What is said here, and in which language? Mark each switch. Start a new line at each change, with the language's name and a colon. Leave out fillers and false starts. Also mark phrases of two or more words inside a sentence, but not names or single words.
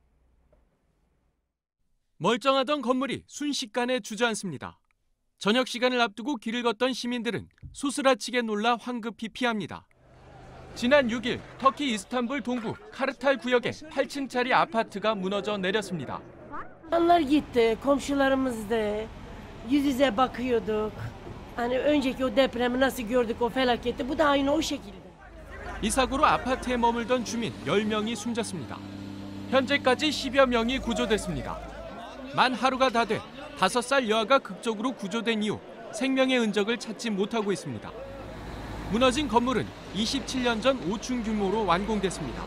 Korean: 멀쩡하던 건물이 순식간에 주저앉습니다. 저녁 시간을 앞두고 길을 걷던 시민들은 소스라치게 놀라 황급히 피합니다. 지난 6일 터키 이스탄불 동부 카르탈 구역의 8층짜리 아파트가 무너져 내렸습니다.
Turkish: Onlar gitti, komşularımız da yüz yüze bakıyorduk. Hani önceki o depremi nasıl gördük o felaketi bu da aynı o şekilde.
Korean: 이 사고로 아파트에 머물던 주민 10명이 숨졌습니다. 현재까지 10여 명이 구조됐습니다. 만 하루가 다 돼 5살 여아가 극적으로 구조된 이후 생명의 흔적을 찾지 못하고 있습니다. 무너진 건물은 27년 전 5층 규모로 완공됐습니다.